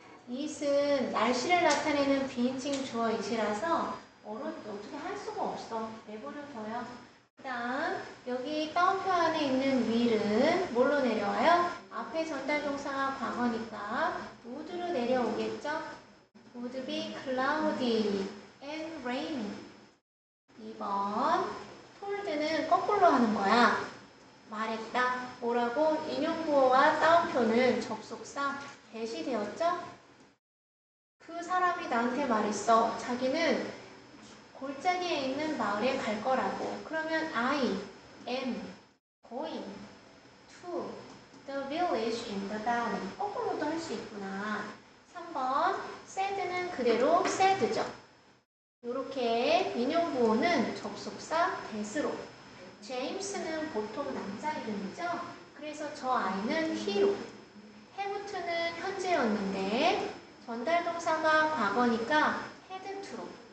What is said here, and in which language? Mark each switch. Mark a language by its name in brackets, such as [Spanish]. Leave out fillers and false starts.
[Korean] it은 날씨를 나타내는 비인칭 주어 it이라서 어떻게 할 수가 없어. 내버려둬요. 그 다음 여기 따옴표 안에 있는 will은 뭘로 내려와요? 앞에 전달동사가 과거니까 would로 내려오겠죠? [English] would be cloudy and rainy. [Korean] 2번 told는 거꾸로 하는 거야. 말했다. 뭐라고? 인용구어와 따옴표는 접속사 대시 되었죠? 그 사람이 나한테 말했어. 자기는 골짜기에 있는 마을에 갈 거라고. 그러면 [English] I am going to the village in the valley. [Korean] 거꾸로도 할 수 있구나. 3번 said는 그대로 said죠. 이렇게 인용구어는 접속사 대수로. 제임스는 보통 남자 이름이죠. 그래서 저 아이는 he로. have to는 현재였는데 전달동사가 과거니까 had to로.